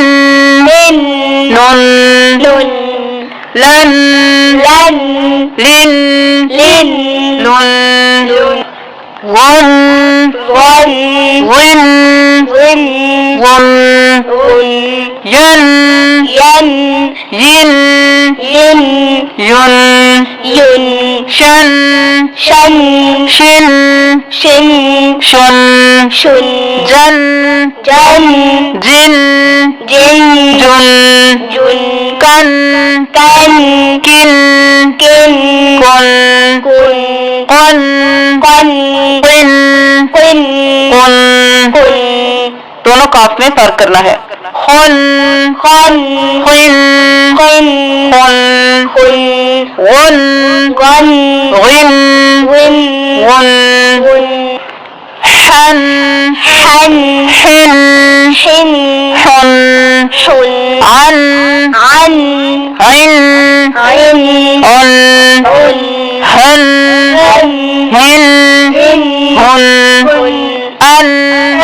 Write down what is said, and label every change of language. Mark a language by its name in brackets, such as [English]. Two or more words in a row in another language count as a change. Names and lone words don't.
[Hindi] نن. نن. نن. لن لن. لن لن. لن. ون ون. ون ون. ون. ون. ین ين. yin ين. yun ين. shan شن. shin شن. shun شن. jan جن. jin جن. jun جن. कन कन किन किन कुन कुन कुन कन कुन कुन कुन कुन दोनों काफ में फर्क करना है खुन खन खुन खुन खुन खुन गुन गन गुन विन गुन गुन हन हन हिन हिन हुन शुन अन عن इन عن उन عن हन هن हिन هن हुन هن अन